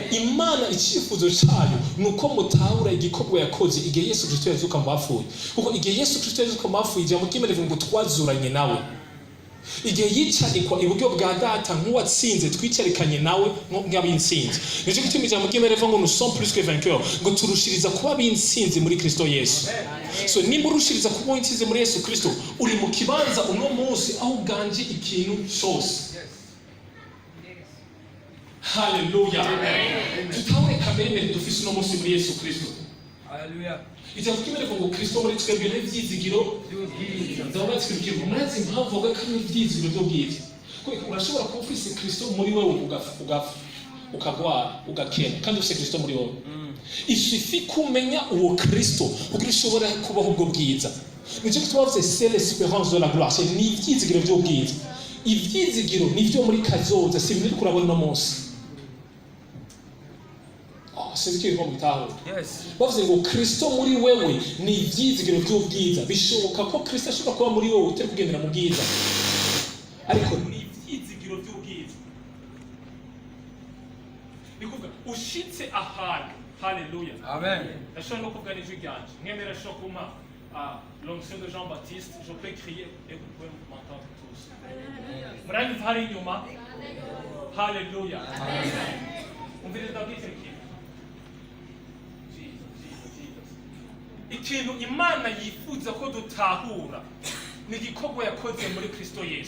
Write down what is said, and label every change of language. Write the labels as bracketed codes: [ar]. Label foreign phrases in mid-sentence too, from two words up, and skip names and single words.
[rn] Imana icyifuzo cyayo nuko mutahura igikorwa yakoze igihe Yesu Kristo yazuka mu bapfuye. Kuko igihe Yesu Kristo yazuka mu bapfuye ijambo ry'Imana rivuga ngo twazuranye nawe. Igihe yicarikwa iburyo bwa data nk'uwatsinze twicarikanye nawe nk'ab'intsinzi. Nicyo gituma ijambo ry'Imana rivuga ngo [fr] nous sommes plus que vainqueurs, [rn] ngo turushiriza kuba ab'intsinzi muri Kristo Yesu. So nimba urushiriza kuba intsinzi muri Yesu Kristo, uri mu kibanza uno munsi aho uganje ikintu cyose. Hallelujah. Tutawe kamere dufise uno munsi muri Yesu Kristo. Hallelujah. Ijambo ry'Imana rivuga ngo Kristo muri twebwe n'ivyizigiro by'ubwiza. Ndabatsirikira murazi impamvu vuga ko ivyizigiro by'ubwiza. Kuko urashobora kuba ufise Kristo muri wewe ugafa ukagwara ugakena kandi ufise Kristo muri wewe. Isufi kumenya uwo Kristo kugira ushobora kubaho ubwo bwiza. Nicyo twavuze [fr] c'est l'espérance de la gloire, c'est [rn] n'ivyizigiro by'ubwiza. Ivyizigiro nivyo muri kazoza si biri kurabona no munsi. Sinzi ko irimo mutaho. Bavuze ngo Kristo muri wewe ni ivyizigiro by'ubwiza. Bishoboka ko Kristo ashobora kuba muri wewe utari kugendera mu bwiza, ariko ni ivyizigiro by'ubwiza. Nikuvuga ushitse ahantu. Haleluya. Amen. Ashobora no kuvuga n'ijwi ryanje. Mwemera ashobora kuma [fr] l'onction de Jean-Baptiste, je peux crier et vous pouvez m'entendre tous. [rn] Muranyumva hari inyuma. Haleluya. Amen. Umvire ndabwire ikintu Imana yifuza ko dutahura ni igikorwa yakoze muri Kristo Yesu.